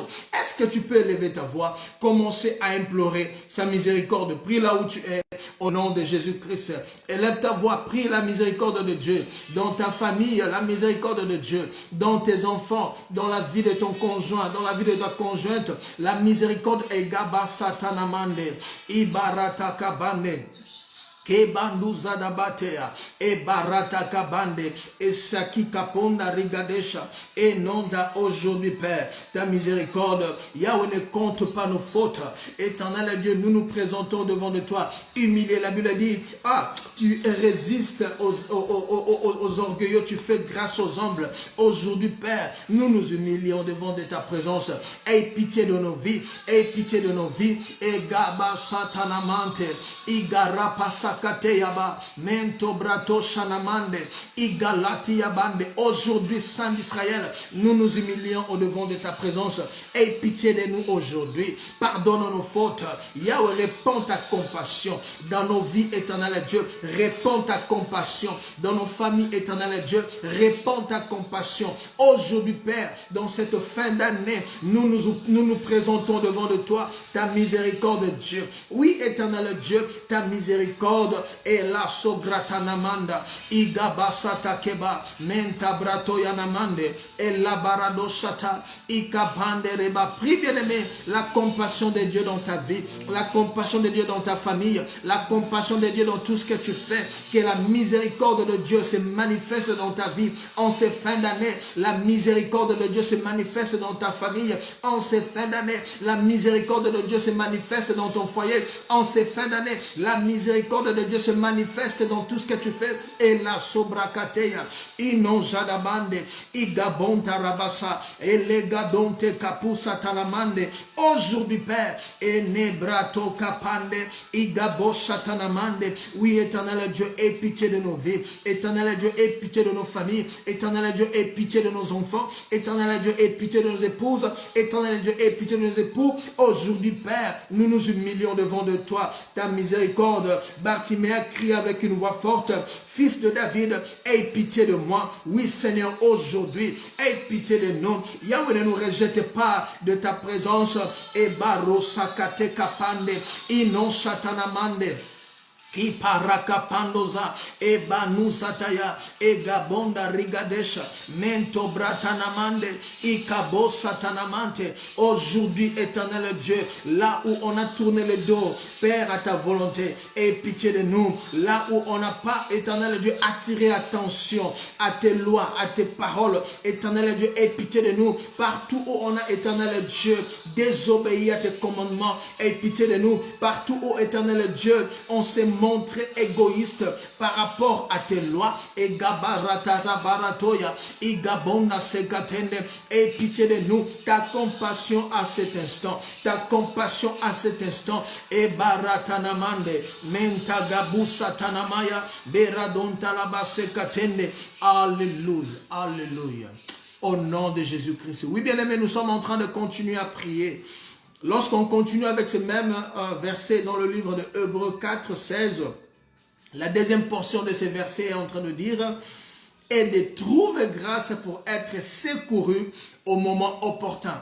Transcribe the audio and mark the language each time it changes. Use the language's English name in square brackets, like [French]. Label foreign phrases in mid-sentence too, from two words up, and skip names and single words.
[French] Est-ce que tu peux élever ta voix, commencer à implorer sa miséricorde? Prie là où tu es, au nom de Jésus-Christ. Élève ta voix, prie la miséricorde de Dieu. Dans ta famille, la miséricorde de Dieu. Dans tes enfants, dans la vie de ton conjoint, dans la vie de ta conjointe, la miséricorde est Gaba Satanamande, Ibarata Kabande. Kebandu zadabatea, e barata kabande, et saki kaponda rigadesha, et nonda aujourd'hui, Père, ta miséricorde, Yahweh ne compte pas nos fautes. Éternel Dieu, nous nous présentons devant de toi, humiliés. La Bible dit, tu résistes aux orgueilleux, tu fais grâce aux humbles. Aujourd'hui, Père, nous nous humilions devant de ta présence. Aie pitié de nos vies, aie pitié de nos vies, et gaba satanamante, igara pasa Sakateyaba, Mento Brato Shanamande, Igalati Yabande. Aujourd'hui, Saint d'Israël, nous nous humilions au devant de ta présence. Aie pitié de nous aujourd'hui. Pardonne nos fautes. Yahweh, répands ta compassion dans nos vies, éternel Dieu. Répands ta compassion dans nos familles, éternel Dieu. Répands ta compassion. Aujourd'hui, Père, dans cette fin d'année, nous nous présentons devant de toi ta miséricorde, Dieu. Oui, éternel Dieu, ta miséricorde est la sogratanamanda, igabasata keba, menta brato yanamande, et la barado shata, ikabande reba. Prie, bien-aimé, la compassion de Dieu dans ta vie, la compassion de Dieu dans ta famille, la compassion de Dieu dans tout ce que tu fais, que la miséricorde de Dieu se manifeste dans ta vie en ces fins d'année. La miséricorde de Dieu se manifeste dans ta famille en ces fins d'année. La miséricorde de Dieu se manifeste dans ton foyer en ces fins d'année. La miséricorde de Dieu se manifeste dans tout ce que tu fais. Et la sobrakateya, inon jadabande, igabonta rabasa, et legadonte kapusa talamande. Aujourd'hui, Père, et nebrato kapande, igabosha tanamande. Oui, éternel Dieu, aie pitié de nos vies. Éternel Dieu, aie pitié de nos familles. Éternel Dieu, aie pitié de nos enfants. Éternel Dieu, aie pitié de nos épouses. Éternel Dieu, aie pitié de nos époux. Aujourd'hui, Père, nous nous humilions devant de toi. Ta miséricorde. Bartimée crie avec une voix forte, Fils de David, aie pitié de moi. Oui, Seigneur, aujourd'hui, aie pitié de nous. Yahweh, ne nous rejette pas de ta présence. Et barosakate kapande, inon shatanamande. Ki paraka pandoza eba nusataya ega bonda rigadesha mento bratanamande ikabosa tanamante. Aujourd'hui, éternel Dieu, là où on a tourné le dos, Père, à ta volonté, aie pitié de nous. Là où on n'a pas, éternel Dieu, attiré attention à tes lois, à tes paroles, éternel Dieu, aie pitié de nous. Partout où on a, éternel Dieu, désobéi à tes commandements, aie pitié de nous. Partout où, éternel Dieu, on s'est montré égoïste par rapport à tes lois, et gabaratata baratoya, et gabonda sekatende, aie pitié de nous. Ta compassion à cet instant, ta compassion à cet instant, et baratanamande, mentagabusa tanamaya, beradonta labasekatende. Alléluia, alléluia. Au nom de Jésus-Christ. Oui, bien-aimés, nous sommes en train de continuer à prier. Lorsqu'on continue avec ce même verset dans le livre de Hébreux 4, 16, la deuxième portion de ces versets est en train de dire « Et de trouver grâce pour être secouru au moment opportun ».